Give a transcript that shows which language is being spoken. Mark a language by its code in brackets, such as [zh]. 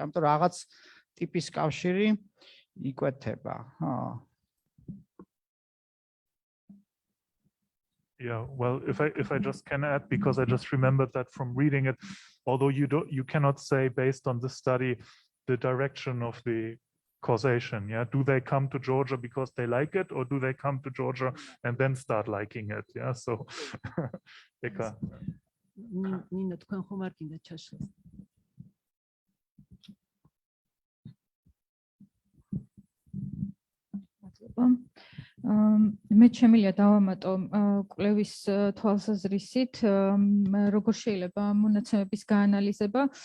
[ka] ამიტომ რაღაც ტიპის კავშირი იკვეთება. [en] Yeah, well, if I just can add, because I just remembered that from reading it, although you cannot say based on this study the direction of the causation. Yeah, do they come to Georgia because they like it, or do they come to Georgia and then start liking it? Yeah, so Eka. [ka] Nina, თქვენ ხომ არ გინდა ჩაშლას? მე შემიძლია დავამატო კვლევის თვალსაზრისით, როგორ შეიძლება მონაცემების გაანალიზება.